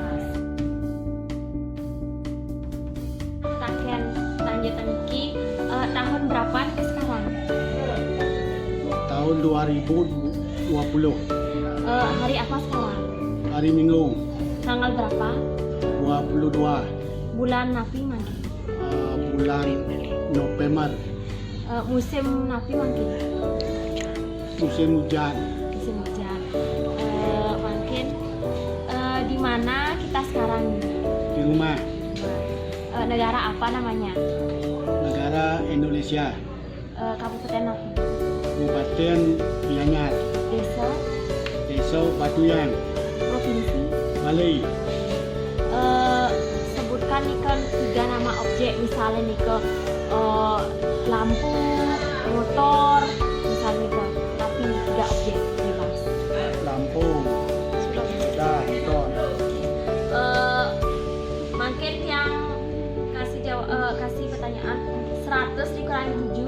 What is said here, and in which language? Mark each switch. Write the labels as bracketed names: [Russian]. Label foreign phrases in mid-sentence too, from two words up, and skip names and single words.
[Indonesian] Kakek lanjutan iki tahun berapa ke sekarang? Tahun 2020. Hari apa sekarang? Hari Minggu. Tanggal berapa? 22. [Balinese] Bulan napi mangki? [Indonesian] Bulan November. [Balinese] Musim napi mangki? [Indonesian] Musim hujan. Musim hujan. Mungkin di mana kita sekarang? Di rumah. Negara apa namanya? Negara Indonesia. [Balinese] Kabupaten napi? [Indonesian] Kabupaten Gianyar. Desa? Desa Batuyang. Provinsi? Bali. Sebutkan nih kan 3 nama objek, misalnya nih ke lampu, motor, misalnya ke, tapi 3 objek bebas. Lampu. Sudah motor. Mungkin yang kasih pertanyaan 100 dikurangi 7,